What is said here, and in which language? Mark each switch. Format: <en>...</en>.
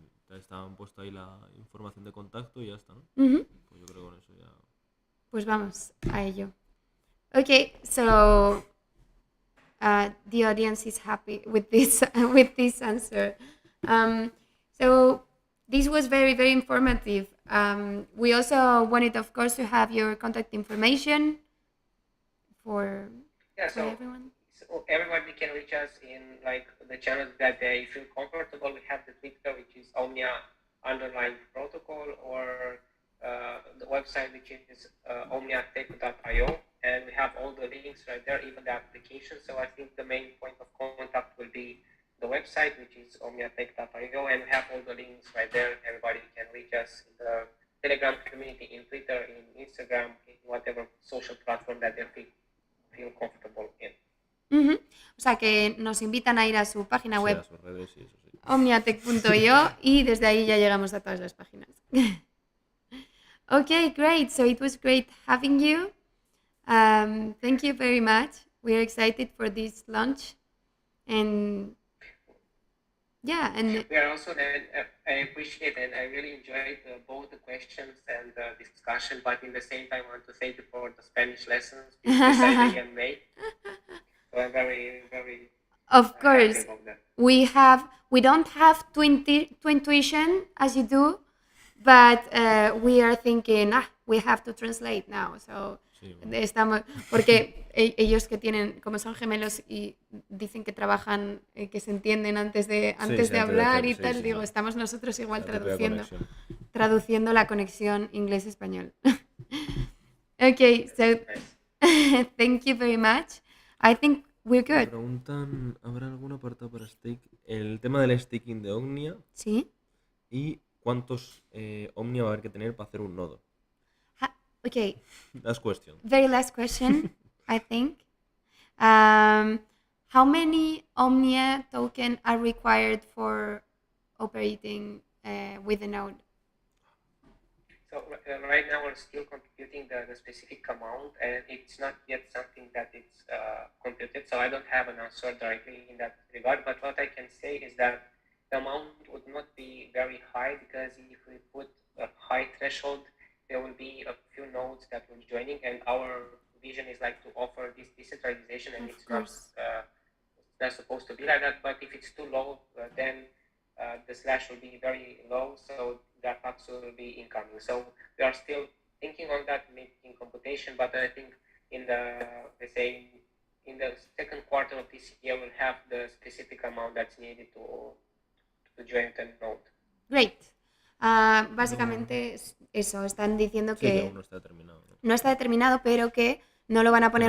<es>Estaban puesto ahí la información de contacto y ya está, ¿no? Uh-huh. Pues yo creo que con eso ya... Pues vamos a ello.</es> <en>Okay, so the audience is happy with this answer. So this was very, very informative. We also wanted, of course, to have your contact information for everyone. So everybody can reach us in like the channels that they feel comfortable. We have the Twitter, which is OMNIA_protocol, or the website, which is omniatech.io, and we have all the links right there, even the application. So I think the main point of contact will be the website, which is omniatech.io, and we have all the links right there. Everybody can reach us in the Telegram community, in Twitter, in Instagram, in whatever social platform that they feel comfortable in.</en> <es>Uh-huh. O sea que nos invitan a ir a su página web, a sus redes, sí, eso sí. omniatech.io, y desde ahí ya llegamos a todas las páginas.</es> <en>Okay, great. So it was great having you. Thank you very much. We're excited for this launch. And yeah, and we are also, I appreciate and I really enjoyed both the questions and the discussion, but in the same time I want to thank you for the Spanish lessons decided in May. So I'm very, very of course happy about that. we don't have intuition as you do, but we are thinking we have to translate now. So</en> <es>Sí, estamos, porque ellos que tienen, como son gemelos y dicen que trabajan, que se entienden antes de hablar y tal, digo, estamos nosotros igual traduciendo la conexión inglés-español.</es> <en>Okay, so thank you very much. I think we're good.</en> <es>Me preguntan, ¿habrá algún apartado para stake? El tema del staking de OMNIA. Sí. ¿Y cuántos OMNIA va a haber que tener para hacer un nodo?</es> <en>Okay. Last question. Very last question, I think. How many OMNIA tokens are required for operating with a node? So right now we're still computing the specific amount, and it's not yet something that it's computed, so I don't have an answer directly in that regard. But what I can say is that the amount would not be very high, because if we put a high threshold, there will be a few nodes that will be joining, and our vision is like to offer this decentralization, and Of it's not course. not supposed to be like that. But if it's too low, then the slash will be very low, so the attacks will be incoming. So we are still thinking on that, making computation, but I think in the, let's say, in the second quarter of this year, we'll have the specific amount that's needed to join the node. Great.</en> <es>Básicamente es eso, están diciendo Sí, que que aún no está terminado, ¿no? no está determinado, pero que no lo van a poner</es>